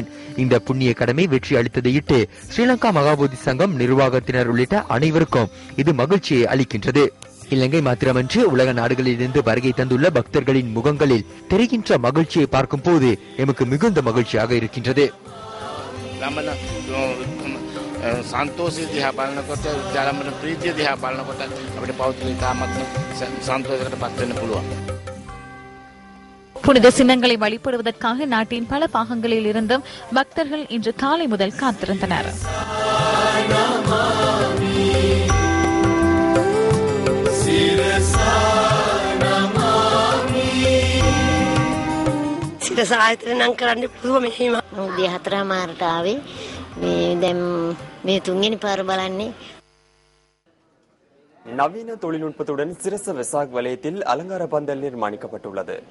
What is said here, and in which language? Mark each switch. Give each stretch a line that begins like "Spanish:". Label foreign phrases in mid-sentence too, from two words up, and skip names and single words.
Tamil: இந்த புண்ணிய கடமை வெற்றி அளித்ததையிட்டு ஸ்ரீலங்கா மகாபோதி சங்கம் நிர்வாகத்தினர் உள்ளிட்ட அனைவருக்கும் இது மகிழ்ச்சியை அளிக்கின்றது. இலங்கை மாத்திரமன்று உலக நாடுகளிலிருந்து வருகை தந்துள்ள பக்தர்களின் முகங்களில் தெரிகின்ற மகிழ்ச்சியை பார்க்கும் போது எமக்கு மிகுந்த மகிழ்ச்சியாக இருக்கின்றது.
Sinhala: සන්තෝෂය දිහා බලනකොට ජලමන ප්‍රීතිය දිහා බලනකොට අපිට පෞද්ගලික ආත්ම සන්තෝෂයකට පත් වෙන්න පුළුවන්.
Tamil: புனித சின்னங்களை வழிபடுவதற்காக நாட்டின் பல பாகங்களில் இருந்தும் பக்தர்கள் இன்று காலை முதல் காத்திருந்தனர்.
Sinhala: උදේ 4:00 ආවේ දැන් මේ තුන්වෙනි පාර බලන්නේ.
Tamil: நவீன தொழில்நுட்பத்துடன் சிரச வெசாக் வலயத்தில் அலங்கார பந்தல் நிர்மாணிக்கப்பட்டுள்ளது.